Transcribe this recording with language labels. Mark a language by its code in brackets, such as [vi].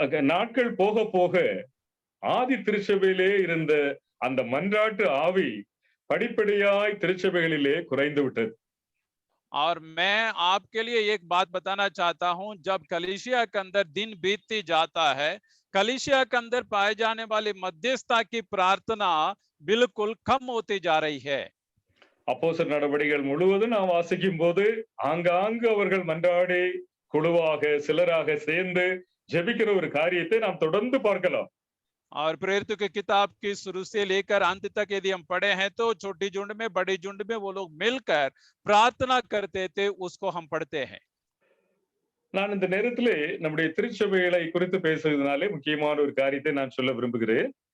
[ta] நாட்கள் போக போக ஆதி திருச்சபையிலே இருந்த அந்த மன்றாட்டு ஆவி படிப்படியாய் திருச்சபைகளிலே குறைந்து விட்டது. [hi] और मैं आपके लिए एक बात बताना चाहता हूं, जब कलीसिया के अंदर दिन बीतती जाता है, कलीसिया के अंदर पाए जाने वाली मध्यस्थता की प्रार्थना बिल्कुल कम होती जा रही है। [ta] அப்போஸ்தலர் நடவடிக்கைகள் முழுவதும் நாம் வாசிக்கும் போது ஆங்காங்கு அவர்கள் மன்றாடி குழுவாக சிலராக சேர்ந்து ஜெபிக்கிற ஒரு காரியத்தை நாம் தொடர்ந்து பார்க்கலாம். [hi] और प्रेरितों की किताब की शुरू से लेकर अंत तक यदि हम पढ़े हैं, तो छोटी झुंड में, बड़ी झुंड में वो लोग मिलकर प्रार्थना करते थे, उसको हम पढ़ते हैं। [ta] நான் இந்த நேரத்திலே நம்முடைய திருச்சபைகளை குறித்து பேசுவதனாலே முக்கியமான ஒரு காரியத்தை நான் சொல்ல விரும்புகிறேன்.